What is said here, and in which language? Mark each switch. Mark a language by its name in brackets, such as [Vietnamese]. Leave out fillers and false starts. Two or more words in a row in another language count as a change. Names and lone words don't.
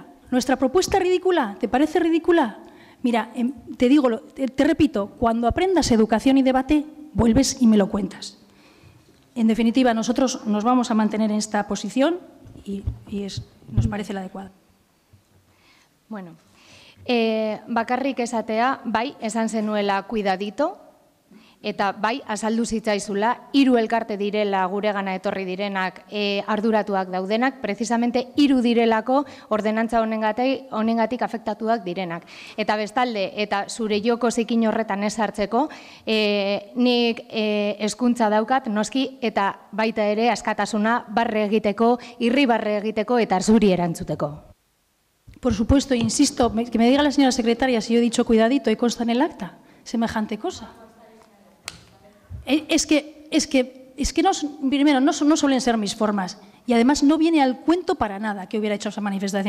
[Spanish] ¿Nuestra propuesta ridícula? ¿Te parece ridícula? Mira, te repito, cuando aprendas educación y debate, vuelves y me lo cuentas. En definitiva, nosotros nos vamos a mantener en esta posición y nos parece la adecuada. [Basque] Bueno, bakarrik esatea, bai, esan zenuela cuidadito, Eta bai, azaldu zitzaizula, 3 elkarte direla guregana etorri direnak arduratuak daudenak, precisamente 3 direlako ordenantza honengatik afektatuak direnak. Eta bestalde, eta zure joko zikin horretan ez hartzeko, nik hezkuntza daukat, noski, eta baita ere askatasuna barre egiteko, irribarre egiteko eta zuri erantzuteko. [Spanish] Por supuesto, insisto, que me diga la señora secretaria si yo he dicho cuidadito y consta en el acta, semejante cosa. Es que primero, no suelen ser mis formas y además no viene al cuento para nada que hubiera hecho esa manifestación.